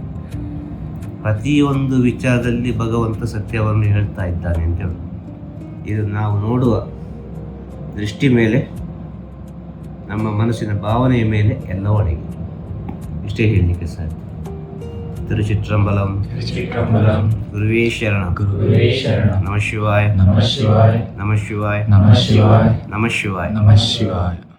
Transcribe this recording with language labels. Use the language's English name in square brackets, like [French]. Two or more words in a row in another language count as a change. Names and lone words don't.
[Kannada] ಪ್ರತಿಯೊಂದು ವಿಚಾರದಲ್ಲಿ ಭಗವಂತ ಸತ್ಯವನ್ನು ಹೇಳ್ತಾ ಇದ್ದಾನೆ ಅಂತ ಹೇಳಿ. ಇದು ನಾವು ನೋಡುವ ದೃಷ್ಟಿ ಮೇಲೆ, ನಮ್ಮ ಮನಸ್ಸಿನ ಭಾವನೆಯ ಮೇಲೆ ಎಲ್ಲ ಒಳಗೆ. ಇಷ್ಟೇ ಹೇಳಲಿಕ್ಕೆ ಸಾಧ್ಯ. [Sanskrit] ತಿರುಚಿಟ್ರಂಬಲಂ ಗುರುವೇ ಶರಣಂ. ನಮಃ ಶಿವಾಯ. ನಮಃ ಶಿವಾಯ. ನಮಃ ಶಿವಾಯ. ನಮಃ ಶಿವಾಯ. ನಮಃ ಶಿವಾಯ. ನಮಃ ಶಿವಾಯ.